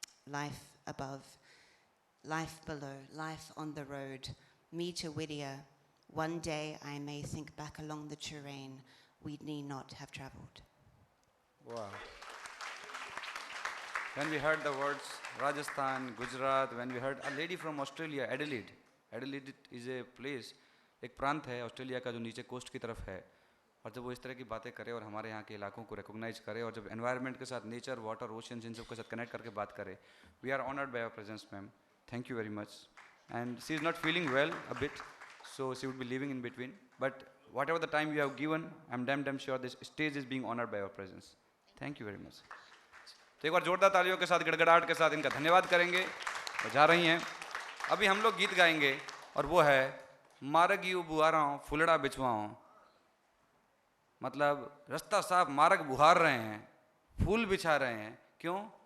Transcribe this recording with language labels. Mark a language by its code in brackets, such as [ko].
[en] Life above, life below, life on the road. Me to Whittier, one day I may think back along the terrain we need not have traveled. Wow. When we heard the words Rajasthan, Gujarat, when we heard a lady from Australia, Adelaide. Adelaide is a place, [hi] एक प्रांत है Australia का जो नीचे coast की तरफ है, और जब वो इस तरह की बातें करे और हमारे यहाँ के इलाकों को रिकॉग्नाइज करे और जब एनवायरनमेंट के साथ नेचर, वाटर, ओशंस इन सब के साथ कनेक्ट करके बात करे, [en] We are honoured by your presence ma'am. Thank you very much. And she is not feeling well a bit, so she would be leaving in between. But whatever the time you have given, I'm damn sure this stage is being honored by your presence. Thank you very much. [hi] तो एक बार जोरदार तालियों के साथ, गड़गड़ाहट के साथ इनका धन्यवाद करेंगे. वो जा रही हैं. अभी हम लोग गीत गाएंगे और वो है मारगियो बुहाराओं फुलड़ा बिछवाओं. मतलब रास्ता साफ, मार्ग बुहार रहे हैं, फूल बिछा रहे हैं. क्यों?